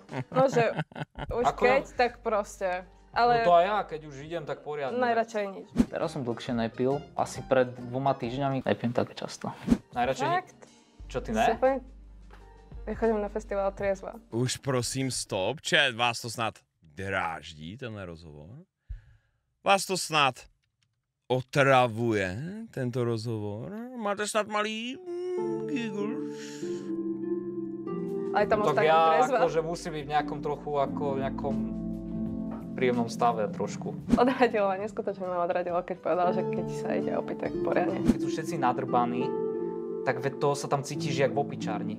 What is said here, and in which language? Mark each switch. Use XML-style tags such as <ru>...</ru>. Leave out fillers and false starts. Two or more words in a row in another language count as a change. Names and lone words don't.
<sk>No, že už Ako- keď, tak proste. Ale No to aj ja, keď už idem, tak poriadne. najradšej nič. Teraz som dlhšie nepil, asi pred 2 týždňami. Nepijem tak často. Najradšej Fakt? Čo ty Si ne? úplne... Ja chodím na festival triezva.</sk> <cs>Už prosím stop, chat, vás to snad dráždí, tenhle rozhovor? Vás to snad otravuje, tento rozhovor? Máte snad malý giggles?</cs> <sk>Aj tam Tak ostane ja triezva. akože musím byť v nejakom trochu nejakom príjemnom stave trošku. Odradilo ma, neskutočne ma odradilo, keď povedal, že keď sa ide opäť, tak poriadne. Keď sú všetci nadrbaní, tak veď to sa tam cítiš jak v opičárni.</sk>